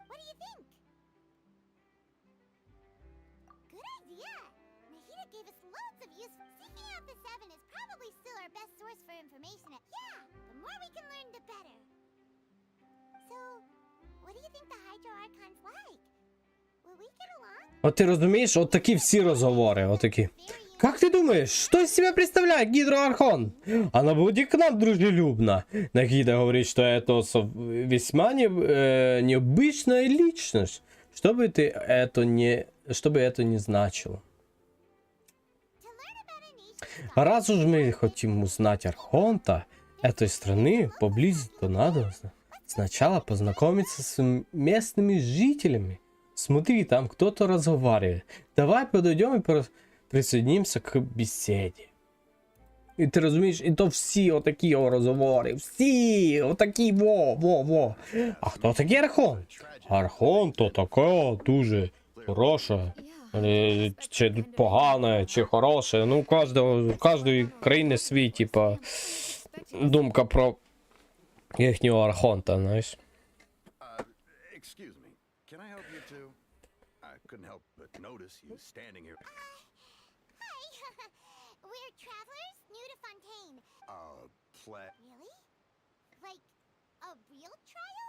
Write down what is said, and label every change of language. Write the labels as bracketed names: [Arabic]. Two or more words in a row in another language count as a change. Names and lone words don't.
[English] What do you think? Good idea! Nahida gave us loads of use. Seeking out the Seven is probably still our best source for information. Yeah, the more we can learn, the better. So, What do you think the Hydro Archon's like? Will we get along? [Ukrainian] От ти розумієш, от такі всі розговори, от такі. [Russian] Как ты думаешь, что из себя представляет гидроархон? Она будет к нам дружелюбна. Нагида говорит, что это весьма необычная личность. Что бы это не значило. Раз уж мы хотим узнать Архонта этой страны, поблизости, надо сначала познакомиться с местными жителями. Смотри, там кто-то разговаривает. Давай подойдем и присоединимся к беседе. [Ukrainian] І ти розумієш, і то всі отакі розговори, всі отакі во. А хто такий Архон? Архон то така дуже хороша, чи погана, чи хороша. Ну, у кожної країни свій, типа, думка про їхнього Архонта, знаєш. [English] Excuse me. Can I help you too? I couldn't help but notice you standing here. Hi! We're travelers new to Fontaine. Really? Like, a real trial?